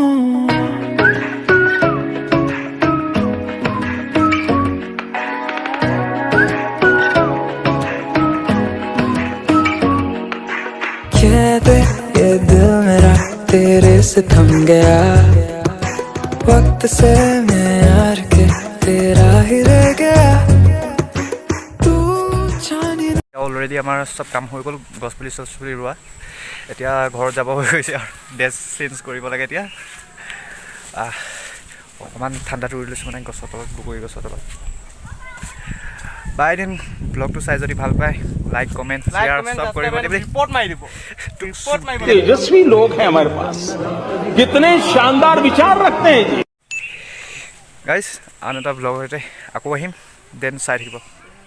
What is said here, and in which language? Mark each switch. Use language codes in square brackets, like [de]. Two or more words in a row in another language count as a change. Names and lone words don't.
[hi] ये दिल मेरा तेरे से थम गया वक्त से मैं यार के तेरा ही रह गया तू जाने [as] অলৰেডি আমাৰ চব কাম হৈ গ'ল গছপুলি চছপুলি ৰোৱা এতিয়া ঘৰত যাব হৈ গৈছে আৰু [en] dress change [as] কৰিব লাগে এতিয়া অকণমান ঠাণ্ডাটো উৰি লৈছোঁ মানে গছৰ তলত বগৰী গছৰ তলত [en] by then [as] ব্লগটো চাই যদি ভাল পায় [en] like comment share [as] চব কৰিব দেই ৰিপৰ্ট মাৰি দিব ৰিপৰ্ট মাৰিব [hi] तेजस्वी लोग हैं हमारे पास कितने शानदार विचार रखते हैं जी [as] গাইজ আন এটা ব্লগৰ সৈতে আকৌ আহিম দেন চাই থাকিব